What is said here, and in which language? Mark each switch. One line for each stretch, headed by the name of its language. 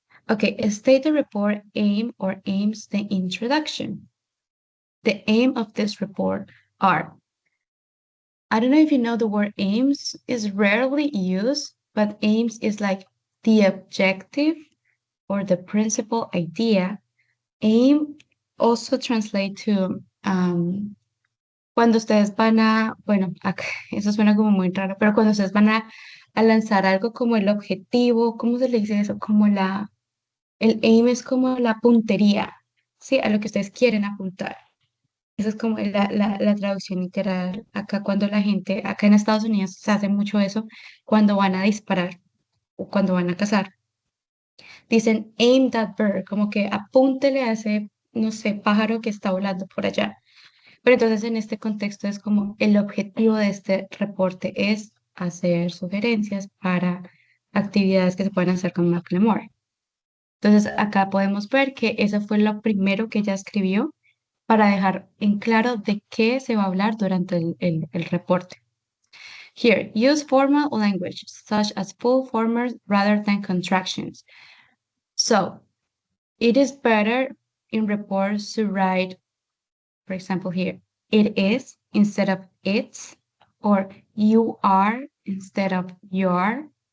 English: Okay, state the report aim or aims the introduction. The aim of this report are, I don't know if you know the word aims is rarely used, but aims is like the objective or the principal idea. Aim also translate to
Spanish: cuando ustedes van a, bueno, acá, eso suena como muy raro, pero cuando ustedes van a lanzar algo como el objetivo, ¿cómo se le dice eso? Como el aim es como la puntería, ¿sí? A lo que ustedes quieren apuntar. Esa es como la traducción literal. Acá cuando la gente, acá en Estados Unidos se hace mucho eso, cuando van a disparar o cuando van a cazar. Dicen
English: aim that bird,
Spanish: como que apúntele a ese, no sé, pájaro que está volando por allá. Pero entonces en este contexto es como el objetivo de este reporte es hacer sugerencias para actividades que se pueden hacer con Macklemore. Entonces acá podemos ver que eso fue lo primero que ella escribió para dejar en claro de qué se va a hablar durante el reporte.
English: Here, use formal language such as full formers rather than contractions. So, it is better in reports to write, for example, here, it is instead of it's, or you are instead of your.